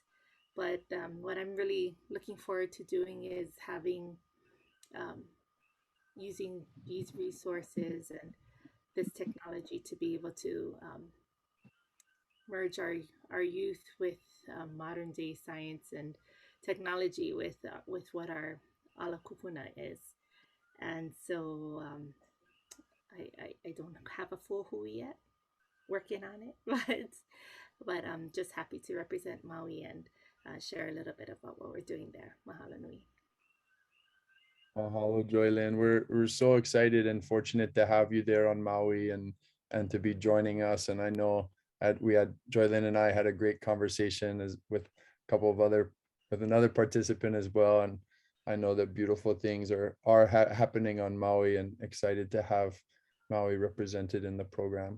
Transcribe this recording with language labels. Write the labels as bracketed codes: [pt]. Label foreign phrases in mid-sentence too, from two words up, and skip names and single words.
[en] But what I'm really looking forward to doing is having um, using these resources and this technology to be able to merge our youth with modern day science and technology with what our [haw] ala kupuna [en] is. And so I don't have a full hui yet, working on it, but I'm just happy to represent Maui and share a little bit about what we're doing there. [haw] Mahalo nui. Mahalo, Joylyn. [en] We're so excited and fortunate to have you there on Maui and to be joining us. And I know we had Joylyn and I had a great conversation with a couple of with another participant as well. And I know that beautiful things are happening on Maui, and excited to have Maui represented in the program.